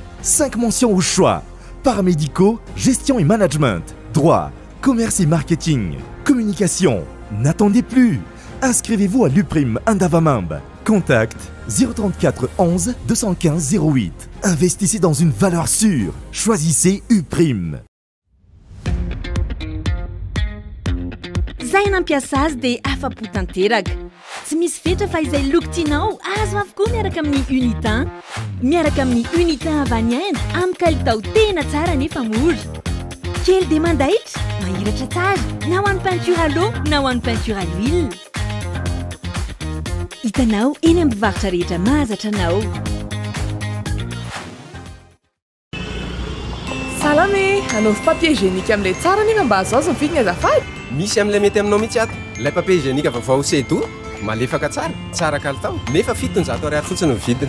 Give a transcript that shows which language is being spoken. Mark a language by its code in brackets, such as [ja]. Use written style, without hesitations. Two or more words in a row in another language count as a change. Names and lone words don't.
[fr] 5 mentions au choix: paramédicaux, gestion et management, droit, commerce et marketing, communication. N'attendez plus. Inscrivez-vous à l'UPRIM Indavamambe. Contact 034 11 215 08. Investissez dans une valeur sûre. Choisissez UPRIM. [mg] Zay nampiasa azy dia afa-po tanteraka. Tsy misy fetra fa izay loko tianao azo avokoa miaraka amin'ny Unitin. Miaraka amin'ny Unitin avy any aina amin'ny kalitao tena tsara nefa mora. Kely dia mandaitra, mahiratra tsara, na ho an'ny [fr] peinture à l'eau [mg] na ho an'ny [fr] peinture à l'huile. [mg] Hitanao eny amin'ny mpivarotra rehetra mahazatra anao. Salame, anaovy [fr] papier hygiénique [mg] amin'ilay tsara nefa mba azoazo ny vidiny azafady. Misy amin'ilay mety aminao mihitsy ato. Ilay [fr] papier hygiénique [mg] vaovao sedo, malefaka tsara, tsara kalitao, nefa 700 ariary fotsiny ny vidiny.